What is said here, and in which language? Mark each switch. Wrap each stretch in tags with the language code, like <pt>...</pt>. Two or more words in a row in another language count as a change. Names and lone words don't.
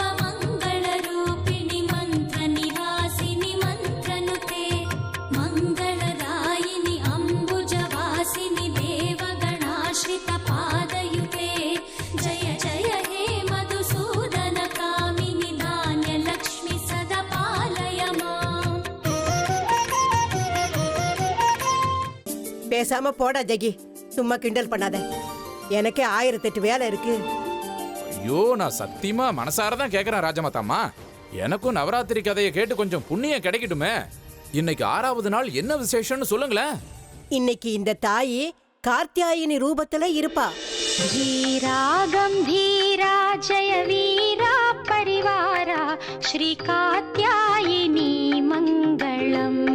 <sa>मङ्गलरूपिणि मन्त्रनिवासिनि मन्त्रनुते मङ्गलदायिनि अम्बुजवासिनि देवगणाश्रित पादयुते जय जय हे मधुसूदन कामिनि धान्यलक्ष्मि सदा पालय माम्.</sa> <ta>பேசாம போடா ஜெகி, சும்மா கிண்டல் பண்ணாத. எனக்கே 1008 வேலை இருக்கு. ஐயோ, நான் சத்தியமா மனசாரதான் கேக்குறேன் ராஜமாதாம்மா. எனக்கும் நவராத்திரி கதையை கேட்டு கொஞ்சம் புண்ணியம் கிடைக்கட்டுமே. இன்னைக்கு 6வது நாள், என்ன விசேஷம்னு சொல்லுங்களேன். இன்னைக்கு இந்த தாயி கார்த்தியாயினி ரூபத்துல இருப்பா.</ta> <sa>धीरा गंभीरा जय वीरा परिवारा श्री कात्यायिनी मंगलम्.</sa>